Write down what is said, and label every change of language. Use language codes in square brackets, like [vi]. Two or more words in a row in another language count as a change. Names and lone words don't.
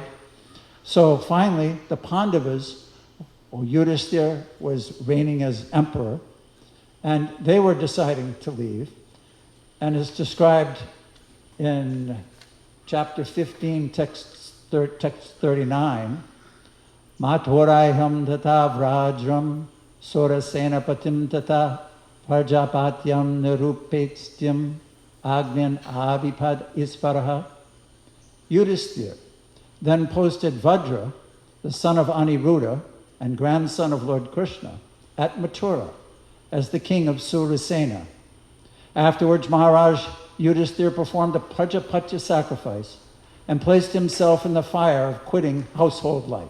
[en] So finally, the Pandavas, or Yudhisthira was reigning as emperor, and they were deciding to leave. And it's described in chapter 15, text 39, [sa] Mathurayam tata vrajram surasena patim tata parjapatyam nirupetstyam agnan avipad isparaha. [en] Yudhisthira then posted Vajra, the son of Aniruddha and grandson of Lord Krishna, at Mathura as the king of Surasena. Afterwards, Maharaj Yudhisthira performed a Prajapatya sacrifice and placed himself in the fire of quitting household life.